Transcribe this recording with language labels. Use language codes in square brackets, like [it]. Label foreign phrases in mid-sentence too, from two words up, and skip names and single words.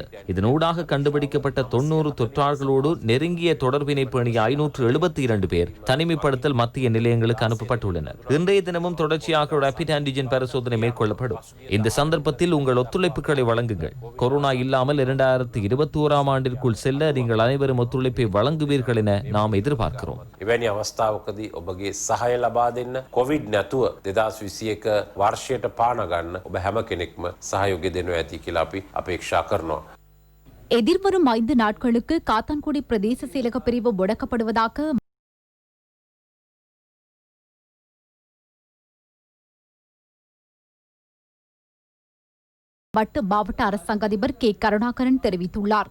[ta] இதனூடாக கண்டுபிடிக்கப்பட்ட 90 தொற்றாளர்களோடு நெருங்கிய தொடர்பினை பேணிய 572 பேர் தனிமைப்படுத்தல் மத்திய நிலையங்களுக்கு அனுப்பப்பட்டுள்ளனர். இன்றைய தினமும் தொடர்ச்சியாக [en] rapid antigen [ta] பரிசோதனை மேற்கொள்ளப்படும். இந்த சந்தர்ப்பத்தில் உங்கள் ஒத்துழைப்புகளை வழங்குங்கள். கொரோனா இல்லாமல் 2021ஆம் ஆண்டிற்குள் செல்ல நீங்கள் அனைவரும் ஒத்துழைப்பை வழங்குவீர்கள் என நாம் எதிர்பார்க்கிறோம். [si] සහාය ලබා දෙන්න කොවිඩ් නැතුව 2021 වර්ෂයට පාන ගන්න ඔබ හැම කෙනෙක්ම සහයෝගය දෙනවා ඇති කියලා අපි අපේක්ෂා කරනවා. [ta] எதிர்வரும் 5 நாட்களுக்கு காத்தான்குடி பிரதேச செயலக பிரிவு முடக்கப்படுவதாக மட்டு மாவட்ட அரசாங்க அதிபர் கே கருணாகரன் தெரிவித்துள்ளார்.